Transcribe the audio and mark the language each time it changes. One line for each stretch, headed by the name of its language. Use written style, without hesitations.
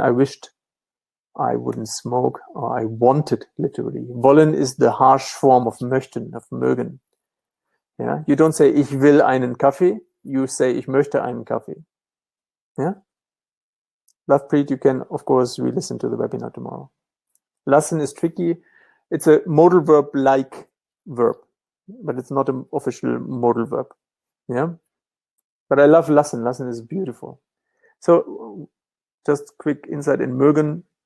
English: I wished I wouldn't smoke, or I wanted, literally. Wollen is the harsh form of möchten, of mögen. Yeah, you don't say
German: ich will einen Kaffee,
English: you say
German: ich möchte einen Kaffee.
English: Yeah. Lovepreet, you can, of course, re-listen to the webinar tomorrow. Lassen is tricky. It's a modal verb-like verb, but it's not an official modal verb. Yeah, but I love lassen. Lassen is beautiful. So, just quick insight in mögen.